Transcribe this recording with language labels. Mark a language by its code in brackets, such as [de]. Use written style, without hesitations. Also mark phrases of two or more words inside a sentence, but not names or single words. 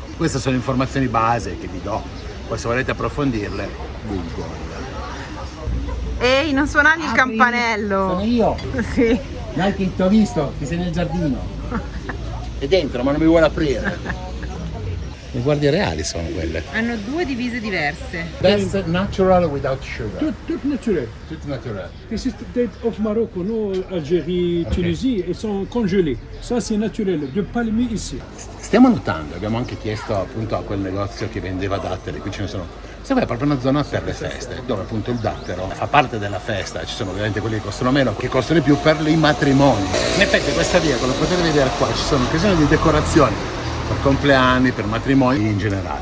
[it] Queste sono informazioni base che vi do, poi se volete approfondirle, Google. Ehi, non suonargli il campanello. Sono io. Sì. Dai che ti ho visto, che sei nel giardino. È dentro, ma non mi vuole aprire. Le guardie reali sono quelle. Hanno due divise diverse. [en] Best natural without sugar. [fr] Tout naturel. [it] Tutto naturale. [en] This is date of Morocco, [fr] nous, Algérie, Ok. Tunisie, ils sont congelés. Ça, c'est naturel. De palmier ici. [it] Stiamo notando, abbiamo anche chiesto appunto a quel negozio che vendeva datteri, qui ce ne sono. Sembra proprio una zona per le feste, dove appunto il dattero fa parte della festa, ci sono ovviamente quelli che costano meno, che costano di più per i matrimoni. In effetti questa via, come potete vedere qua, ci sono occasioni di decorazioni per compleanni, per matrimoni in generale.